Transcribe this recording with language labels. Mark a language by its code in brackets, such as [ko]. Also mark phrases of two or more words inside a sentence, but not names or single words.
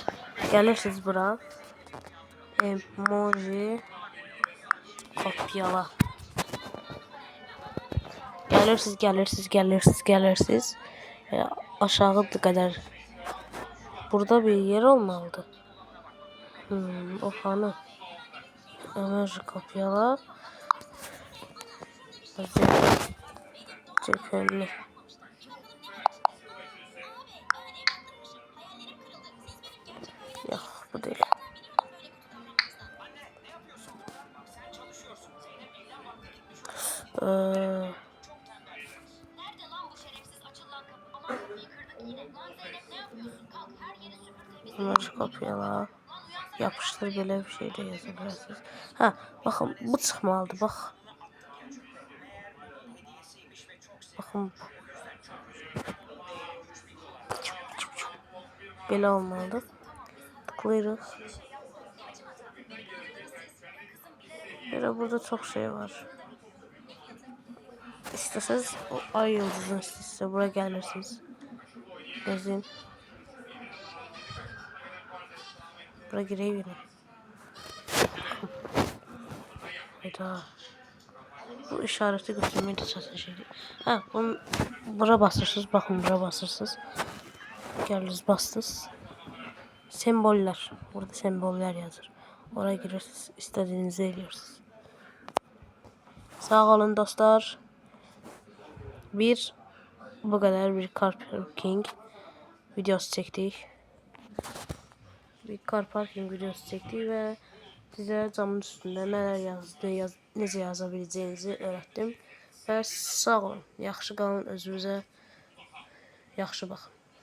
[az] Gəlirsiniz bura. Emoji kopyala. Gəlirsiniz. Aşağı qədər. Burada bir yer olmalıdır. O hanı? Emoji kopyala. Cephenli. [tr] Yok, bu değil. Emoji kopyala. Yapıştır, böyle bir şey de yazabilirsiniz. [az] Ha, bakın bu çıxmalıdır, bax. Bakın. Belə olmalıdır. Tıklayırıq. Burada çox şey var. İstəsəz o ay yıldızını istəyirsə buraya gəlirsiniz. [tr] Yazın. Bura gireyim yine. Hayda. Bu işareti götürmeyi de çatın şeydi. [az] Ha, bunu bura basırsınız. Bakın bura basırsınız. Gəldiniz bastınız. [tr] Semboller. [az] Burada semboller yazır. Oraya girirsiniz. [tr] İstediğinizi ediyorsunuz. [az] Sağ olun dostlar. [tr] Bu kadar bir [en] car parking [tr] videosu çektik. Bir [en] car parking [tr] videosu çektik ve size camın üstünde neler necə yazabileceğinizi öğrettim. Ve sağ olun. [az] Yaxşı qalın, özünüzə yaxşı baxın.